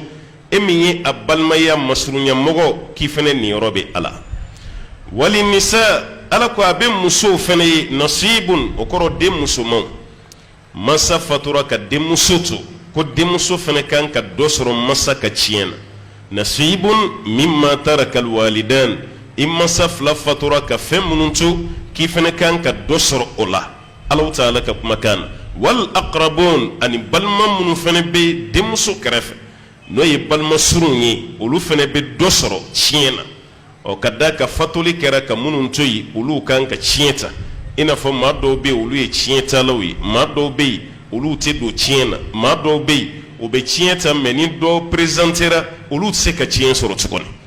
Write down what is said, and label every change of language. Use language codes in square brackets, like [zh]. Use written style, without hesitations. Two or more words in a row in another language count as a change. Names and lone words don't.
[bm] e min ye a balimaya masurunyamɔgɔ k'i fɛnɛ niyɔrɔ bɛ a la [ar] وللنساء [bm] ala ko a bɛ musow fɛnɛ ye nasibun o kɔrɔ den musomanw masa fatura ka denmuso to ko denmuso fɛnɛ kan ka dɔ sɔrɔ masa ka tiɲɛ na [ar] نصيب مما ترك الوالدان [bm] i masa fila fatura ka fɛn minnu to k'i fɛnɛ kan ka dɔ sɔrɔ o la Allahu Ta'ala ka kumakan na [ar] والأقربون [bm] ani balima minnu fɛnɛ bɛ denmuso kɛrɛfɛ n'o ye balima surun ye olu fɛnɛ bɛ dɔ sɔrɔ tiɲɛ na ka da ka fatuli kɛra ka minnu to yen olu kan ka tiɲɛ ta i n'a fɔ maa dɔw bɛ yen olu ye tiɲɛ talaw ye maa dɔw bɛ yen olu tɛ don tiɲɛ na maa dɔw bɛ yen u bɛ tiɲɛ ta mais ni dɔ présentera olu tɛ se ka tiɲɛ sɔrɔ tuguni